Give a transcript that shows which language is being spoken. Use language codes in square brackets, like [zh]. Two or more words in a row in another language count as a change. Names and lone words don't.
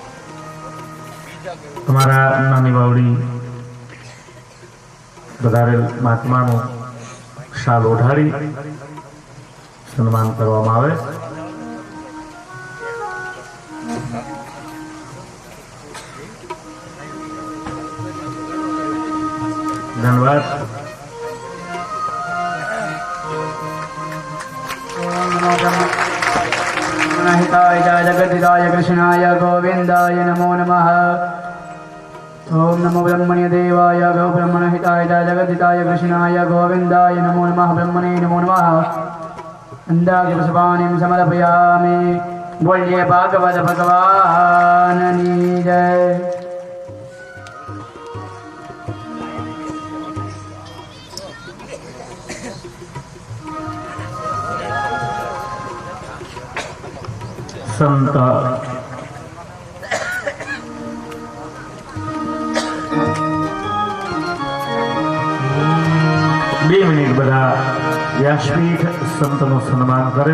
[gu] તમારા નાની બાવડી વધારેલ મહાત્માનું શાલ ઓઢાડી સન્માન કરવામાં આવે. ધન્યવાદ. [sa] हिताय जगद्धिताय कृष्णाय गोविंदाय नमो नमः. ओम नमो ब्रह्मणे देवाय गो ब्रह्मण हिताय जगद्धिताय कृष्णाय गोविंदाय नमो नमः. ब्रह्मणे नमो नमः. अंदाग्र पुष्पाणिं समर्पयामि. [hi] बोलिए भागवत भगवाननी जय. [gu] સંત બે મિનિટ બધા વ્યાસપીઠ સંતનું સન્માન કરે.